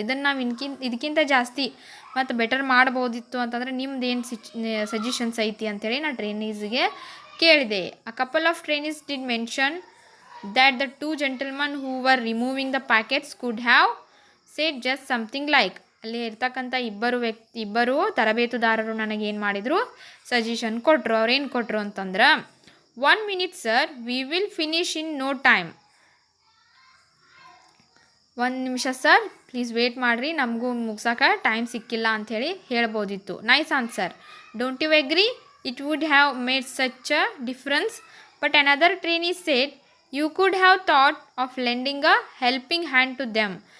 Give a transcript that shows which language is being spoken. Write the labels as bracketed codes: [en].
[kn] ಇದನ್ನು ನಾವು ಇದಕ್ಕಿಂತ ಜಾಸ್ತಿ ಮತ್ತು ಬೆಟರ್ ಮಾಡ್ಬೋದಿತ್ತು ಅಂತಂದರೆ ನಿಮ್ದೇನು ಸಜೆಷನ್ಸ್ ಐತಿ ಅಂತೇಳಿ ನಾನು ಟ್ರೈನೀಸ್ಗೆ ಕೇಳಿದೆ. [en] A couple of trainees did mention that the two gentleman who were removing the packets could have said just something like. [kn] ಅಲ್ಲಿ ಇರ್ತಕ್ಕಂಥ ಇಬ್ಬರು ತರಬೇತುದಾರರು ನನಗೇನು ಮಾಡಿದರು, ಸಜೆಷನ್ ಕೊಟ್ಟರು. ಅವ್ರೇನು ಕೊಟ್ಟರು ಅಂತಂದ್ರೆ, [en] 1 minute sir, we will finish in no time. [kn] ಒಂದು ನಿಮಿಷ ಸರ್ ಪ್ಲೀಸ್ ವೇಟ್ ಮಾಡಿರಿ, ನಮಗೂ ಮುಗ್ಸೋಕೆ ಟೈಮ್ ಸಿಕ್ಕಿಲ್ಲ ಅಂಥೇಳಿ ಹೇಳ್ಬೋದಿತ್ತು. [en] Nice answer. Don't you agree? It would have made such a difference. But another trainee said you could have thought of lending a helping hand to them.